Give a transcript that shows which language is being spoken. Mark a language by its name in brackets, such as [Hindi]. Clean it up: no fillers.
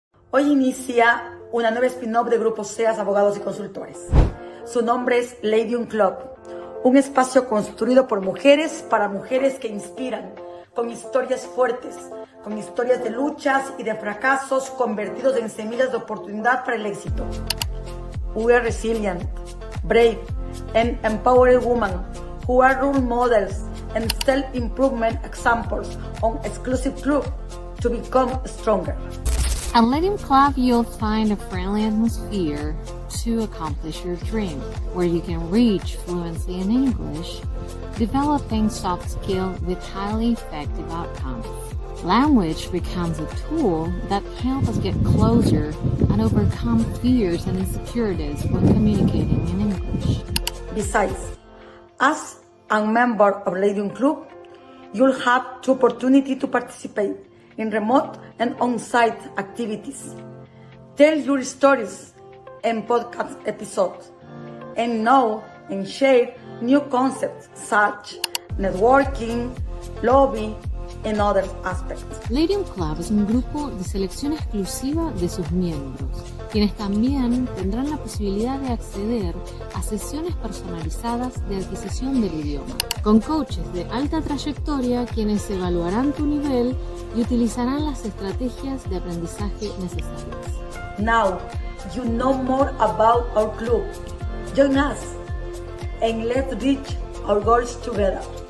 [Spanish] Hoy inicia una nueva spin-off de Grupo SEAS Abogados y Consultores. Su nombre es Ladiom Club, un espacio construido por mujeres para mujeres que inspiran, con historias fuertes, con historias de luchas y de fracasos convertidos en semillas de oportunidad para el éxito. [English] We are resilient, brave, and empowered women who are role models and self-improvement examples on exclusive club to become stronger. At Ladiom Club, you'll find a friendly atmosphere to accomplish your dream, where you can reach fluency in English, developing soft skills with highly effective outcomes. Language becomes a tool that helps us get closer and overcome fears and insecurities when communicating in English. Besides, as a member of Ladiom Club, you'll have the opportunity to participate in remote and on-site activities, tell your stories and podcast episodes, and know and share new concepts such networking, lobby, and other aspects. [Spanish] Ladiom Club es un grupo de selección exclusiva de sus miembros, quienes también tendrán la posibilidad de acceder a sesiones personalizadas de adquisición del idioma, con coaches de alta trayectoria quienes evaluarán tu nivel y utilizarán las estrategias de aprendizaje necesarias. [English] Now you know more about our club. Join us and let's reach our goals together.